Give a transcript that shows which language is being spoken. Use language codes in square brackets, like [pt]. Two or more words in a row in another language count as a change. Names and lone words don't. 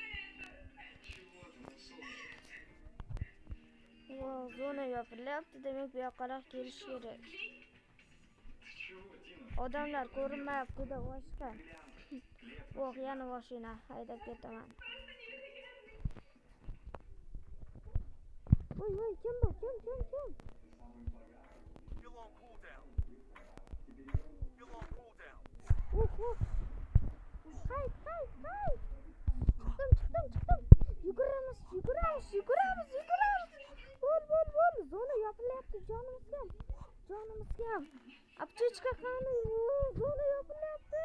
[uz] Voy, zona yopilyapti. Demak, bu yoqqa kelish kerak. Odamlar ko'rinmayapti-da boshqa. Voh, yana mashina haydab ketaman. Voy, kim bu? Kim? [en] You're on cooldown. [uz] Hay. Chiqdim. Yuguramiz. Bo'l. Zona yopilyapti, jonimiz kam. Aptechka qani? Zona yopilyapti.